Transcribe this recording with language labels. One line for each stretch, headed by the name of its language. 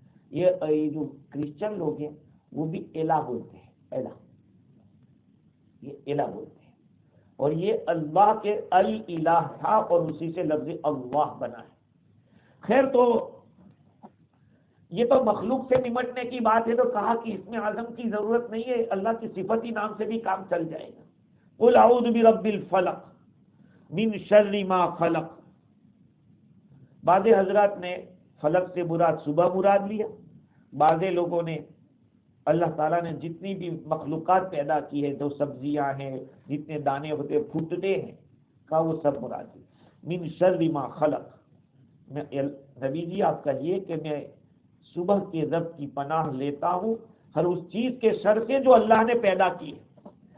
Urdu: یہ جو کرسچن لوگ ہیں وہ بھی الہ بولتے ہیں، الہ، یہ الہ بولتے ہیں. اور یہ اللہ کے الہ تھا اور اسی سے لفظ اللہ بنا ہے. خیر، تو یہ تو مخلوق سے نمٹنے کی بات ہے، تو کہا کہ اس میں اعظم کی ضرورت نہیں ہے، اللہ کی صفتی نام سے بھی کام چل جائے گا.
Arabic: قل اعوذ برب الفلق من شر ما خلق.
Urdu: بعض حضرات نے فلق سے مراد صبح مراد لیا، بعض لوگوں نے اللہ تعالیٰ نے جتنی بھی مخلوقات پیدا کی ہے، جو سبزیاں ہیں، جتنے دانے ہوتے پھوٹتے ہیں، کہا وہ سب مراد ہے.
Arabic: من شر ما خلق.
Urdu: نبی جی آپ کہیے کہ میں صبح کے رب کی پناہ لیتا ہوں ہر اس چیز کے شر سے جو اللہ نے پیدا کی ہے.